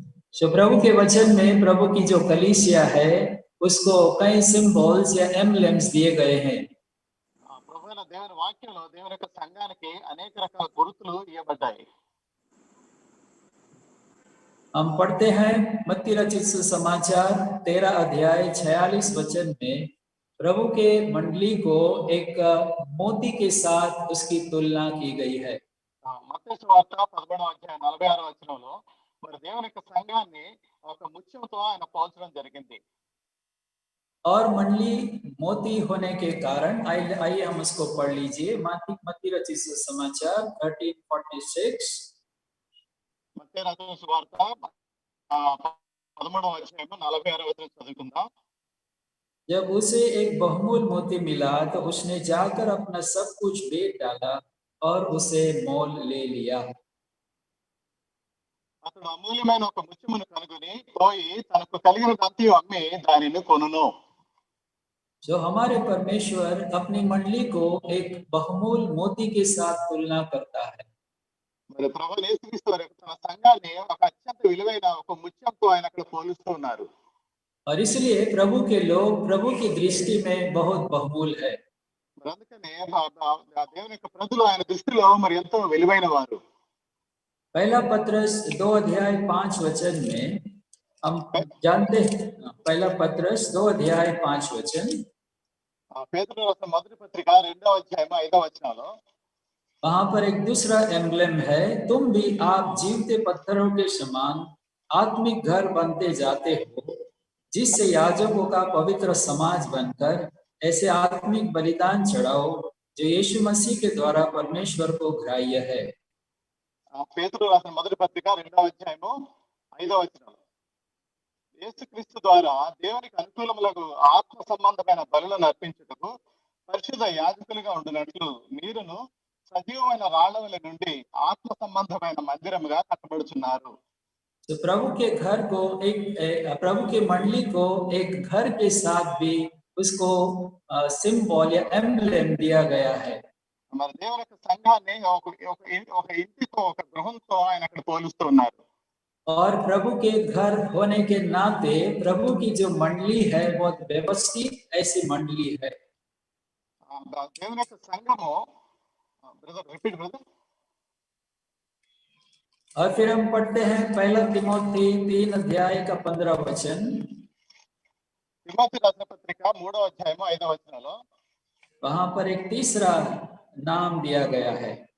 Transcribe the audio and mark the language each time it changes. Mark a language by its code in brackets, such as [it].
[hi] So प्रभु के वचन में प्रभु की जो कलीसिया है उसको कई सिंबल्स या एम्ब्लेम्स दिए गए हैं। [te] ప్రభువైన దేవుని వాక్యంలో దేవుని యొక్క సంఘానికి అనేక రకాల గుర్తులు ఇవ్వబడ్డాయి। [hi] हम पढ़ते हैं मत्ती रचित सुसमाचार 13 अध्याय 46 वचन में प्रभु के मंडली को एक मोती के साथ उसकी तुलना की गई है। [te] మత్తయి సువార్త 11వ అధ్యాయం 46వ వచనంలో మరి దేవుని యొక్క సంఘాన్ని ఒక ముత్యంతో ఆయన పోల్చడం జరిగింది। [hi] और मंडली मोती होने के कारण आइए हम उसको पढ़ लीजिए। मत्ती रचित सुसमाचार 13:46। [te] మత్తయి రాసిన సువార్త 13వ అధ్యాయం 46వ వచనం చదువుకుందాం। [hi] जब उसे एक बहुमूल्य मोती मिला तो उसने जाकर अपना सब कुछ बेच डाला और उसे मोल ले लिया। [te] అతడు అమూల్యమైన ఒక ముత్యమును కనుగొని పోయి తనకు కలిగినదంతా అమ్మి దానిని కొనును। [hi] जो हमारे परमेश्वर अपनी मंडली को एक बहुमूल्य मोती के साथ तुलना करता है। [te] మరి ప్రభువు యేసుక్రీస్తు వారు తన సంఘాన్ని ఒక అత్యంత విలువైన ఒక ముత్యంతో ఆయన అక్కడ పోలుస్తూ ఉన్నారు। [hi] और इसलिए प्रभु के लोग प्रभु की दृष्टि में बहुत बहुमूल्य है। [te] మరి అందుకనే దేవుని యొక్క ప్రజలు ఆయన దృష్టిలో మరి ఎంతో విలువైన వారు। [hi] पहला पत्रस 2 अध्याय 5 वचन में हम जानते हैं, पहला पत्रस 2 अध्याय 5 वचन, [te] పేతురు రాసిన మొదటి పత్రిక 2వ అధ్యాయం 5వ వచనంలో [hi] वहां पर एक दूसरा एम्ब्लेम है, तुम भी आप जीवते पत्थरों के समान आत्मिक घर बनते जाते हो, जिससे याजकों का पवित्र समाज बनकर ऐसे आत्मिक बलिदान चढ़ाओ जो यीशु मसीह के द्वारा परमेश्वर को ग्राह्य है। [te] పేతురు రాసిన మొదటి పత్రిక 2వ అధ్యాయము 5వ వచనం. యేసుక్రీస్తు ద్వారా దేవునికి అనుకూలములకు ఆత్మ సంబంధమైన బలులను అర్పించుటకు పరిశుద్ధ యాజకులుగా ఉండినట్లు మీరును సజీవమైన రాళ్ల నుండి ఆత్మ సంబంధమైన మందిరముగా కట్టబడుచున్నారు. [hi] तो प्रभु के घर को प्रभु के मंडली को एक घर के साथ भी उसको सिंबल या एम्ब्लेम दिया गया है. [te] మరి దేవుని యొక్క సంఘాన్ని ఒక ఇంటితో ఒక గృహంతో ఆయన అక్కడ పోలుస్తూ ఉన్నారు. [hi] और प्रभु के घर होने के नाते प्रभु की जो मंडली है बहुत व्यवस्थित ऐसी मंडली है. [te] దేవుని యొక్క సంఘము [en] Brother repeat brother. [hi] और फिर हम पढ़ते हैं पहला तिमोथी 3 अध्याय का 15 वचन. [te] తిమోతి రాసిన పత్రిక 3వ అధ్యాయము 5వ వచనంలో [hi] वहां पर एक तीसरा नाम दिया गया है.